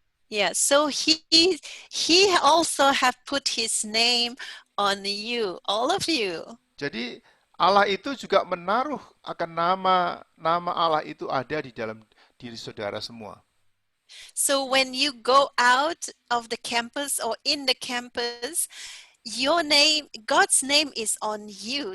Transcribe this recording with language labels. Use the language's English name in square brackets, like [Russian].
[English] Yeah, so he also have put his name on you, all of you. [Indonesian] Jadi Allah itu juga menaruh akan nama Allah itu ada di dalam diri saudara semua. [English] So when you go out of the campus or in the campus, your name, God's name is on you.